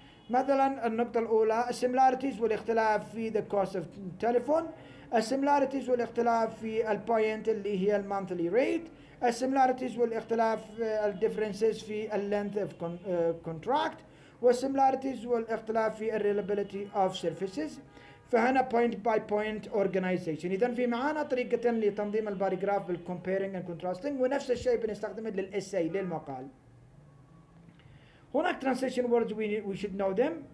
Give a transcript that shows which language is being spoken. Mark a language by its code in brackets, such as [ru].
[ar] مثلا النقطة الأولى السيميلاريتيز والاختلاف في the cost of telephone، السيميلاريتيز والاختلاف في البوينت اللي هي المانثلي ريت، السيميلاريتيز والاختلاف الديفرنسز في اللينث اوف كونتراكت، والسيميلاريتيز والاختلاف في availability of services. [en] فهنا point by point organization. [ar] إذا في معانا طريقتين لتنظيم الباراجراف بالcomparing and contrasting، ونفس الشيء بنستخدمه للإساي للمقال. [en] هناك transition words we should know them.